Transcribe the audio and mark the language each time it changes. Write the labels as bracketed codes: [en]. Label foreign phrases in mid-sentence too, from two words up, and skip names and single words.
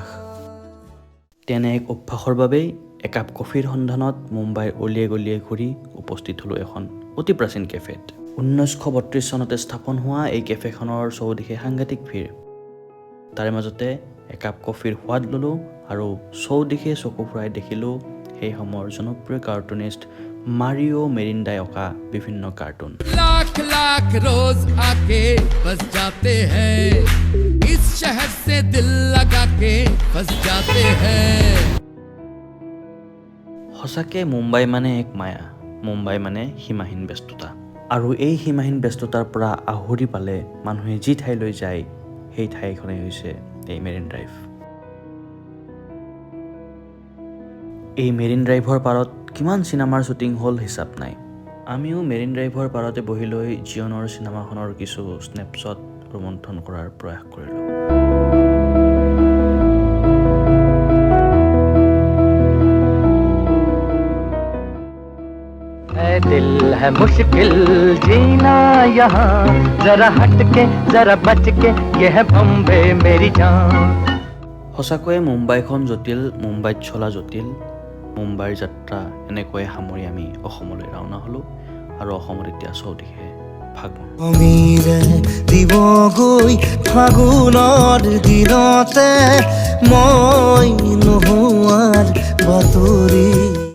[as] তেনে এক অভ্যাসৰ বাবেই একাপ কফিৰ সন্ধানত মুম্বাইৰ অলিয়ে গলিয়ে ঘূৰি উপস্থিত হ'লোঁ এখন অতি প্ৰাচীন কেফেত। 1932 চনতে স্থাপন হোৱা এই কেফেখনৰ চৌদিশে সাংঘাতিক ভিৰ। তাৰে মাজতে একাপ কফিৰ সোৱাদ ল'লোঁ আৰু চৌদিশে চকু ফুৰাই দেখিলোঁ সেই সময়ৰ জনপ্ৰিয় কাৰ্টুনিষ্ট মাৰিঅ' মেৰিণ্ডাই অঁকা বিভিন্ন কাৰ্টুন। [hi] लाख लाख रोज आके बस जाते हैं इस शहर से दिल लगा के बस जाते हैं। [as] সঁচাকৈ মুম্বাই মানে এক মায়া, মুম্বাই মানে সীমাহীন ব্যস্ততা। আৰু এই সীমাহীন ব্যস্ততাৰ পৰা আহুৰি পালে মানুহে যি ঠাইলৈ যায় সেই ঠাইখনেই হৈছে এই মেৰিন ড্ৰাইভ। এই মেৰিন ড্ৰাইভৰ পাৰত কিমান চিনেমাৰ শ্বুটিং হ'ল হিচাপ নাই। আমিও মেৰিন ড্ৰাইভৰ পাৰতে বহি লৈ জিয়নৰ চিনেমাখনৰ কিছু স্নেপশ্বট ৰোমন্থন কৰাৰ প্ৰয়াস কৰিলোঁ। [hi] दिल है मुश्किल जीना यहाँ जरा हट के जरा बच के ये है बम्बे मेरी जान। [as] সঁচাকৈয়ে মুম্বাইখন জটিল, মুম্বাইত চলা জটিল। মুম্বাইৰ যাত্ৰা এনেকৈয়ে সামৰি আমি অসমলৈ ৰাওনা হ'লোঁ আৰু অসমত এতিয়া চৌদিশে ফাগুন। অমিৰে দিবগৈ ফাগুনৰ দিনতে মই নোহোৱাৰ বাতৰি।